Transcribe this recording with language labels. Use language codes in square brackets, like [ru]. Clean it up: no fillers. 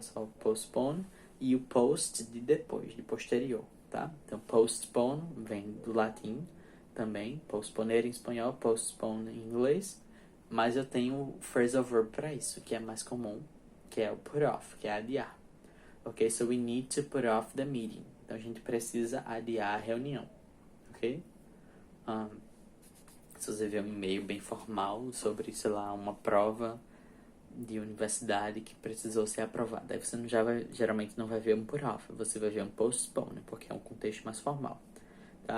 [pt] Só postpone e o post de depois, de posterior, tá? Então, postpone vem do latim também, postponer em espanhol, postpone em inglês, mas eu tenho o phrasal verb para isso, que é mais comum, que é o put off, que é adiar. [en] Ok, so we need to put off the meeting. [pt] Então a gente precisa adiar a reunião, ok? Se você vê um e-mail bem formal sobre, sei lá, uma prova de universidade que precisou ser aprovada, aí você não já vai, geralmente não vai ver um put off, você vai ver um postpone, porque é um contexto mais formal. Tá?